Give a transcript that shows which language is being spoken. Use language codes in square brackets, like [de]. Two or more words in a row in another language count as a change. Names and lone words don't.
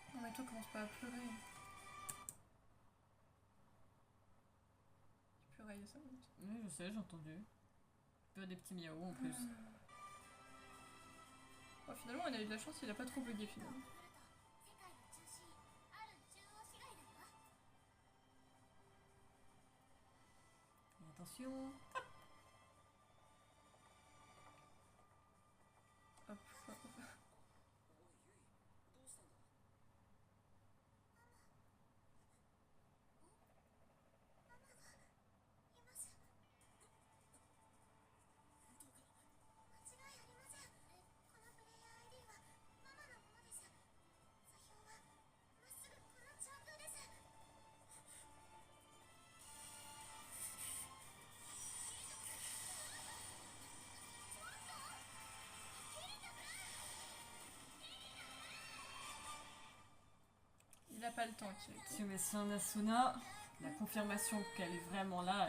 [fr] toi, commence pas à pleurer. Tu pleurais il y a 5 minutes. Oui, je sais, j'ai entendu. Tu as des petits miaou en plus. Bon, finalement, on a eu de la chance, il a pas trop bugué finalement. [ja] 世界の中心ある中央市街だよ。 [fr] Et attention. Hop. [ja] おいゆいどうしたんだいます。本当か間違いありません。このプレイヤー ID はママのものです。座標はまっすぐこの上空です。 [fr] Il a pas le temps, Kirito. Tsume-san Asuna, la confirmation qu'elle est vraiment là,